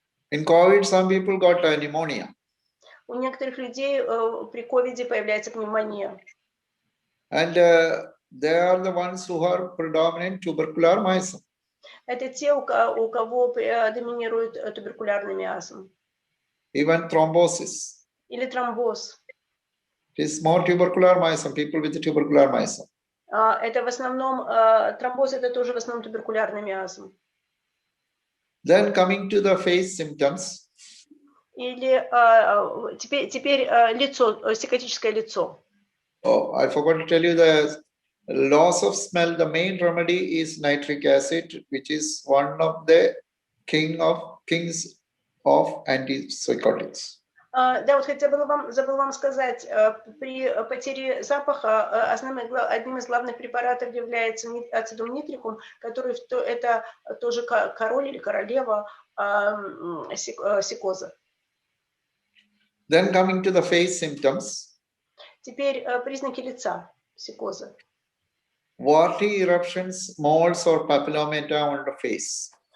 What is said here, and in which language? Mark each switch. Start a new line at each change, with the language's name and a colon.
English: In COVID, some people got pneumonia.
Russian: У некоторых людей при ковиде появляется пневмония.
English: And they are the ones who are predominant tubercular miasm.
Russian: Это те, у кого доминирует туберкулярный миазм.
English: Even thrombosis.
Russian: Или тромбоз.
English: It is more tubercular miasm, people with the tubercular miasm.
Russian: Это в основном, тромбоз это тоже в основном туберкулярный миазм.
English: Then coming to the face symptoms.
Russian: Или теперь лицо, психотическое лицо.
English: Oh, I forgot to tell you the loss of smell. The main remedy is nitric acid, which is one of the kings of antipsychotics.
Russian: Да, вот хотя забыл вам сказать, при потере запаха одним из главных препаратов является ацидум нитрикум, который это тоже король или королева психоза.
English: Then coming to the face symptoms.
Russian: Теперь признаки лица психоза.
English: Warty eruptions, moles or papillomata on the face.